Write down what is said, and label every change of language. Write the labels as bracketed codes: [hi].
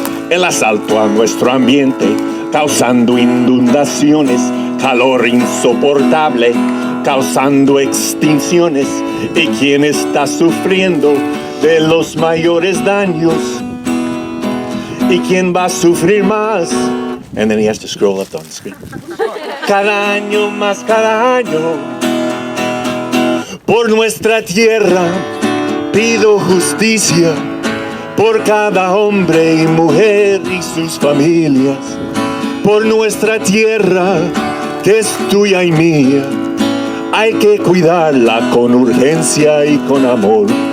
[es] El asalto a nuestro ambiente, causando inundaciones, calor insoportable, causando extinciones, y quien está sufriendo de los mayores daños, y quien va a sufrir más. [en] And then he has to scroll up on the screen. [es] Cada año más, cada año. Por nuestra tierra pido justicia, por cada hombre y mujer y sus familias, por nuestra tierra que es tuya y mía, hay que cuidarla con urgencia y con amor.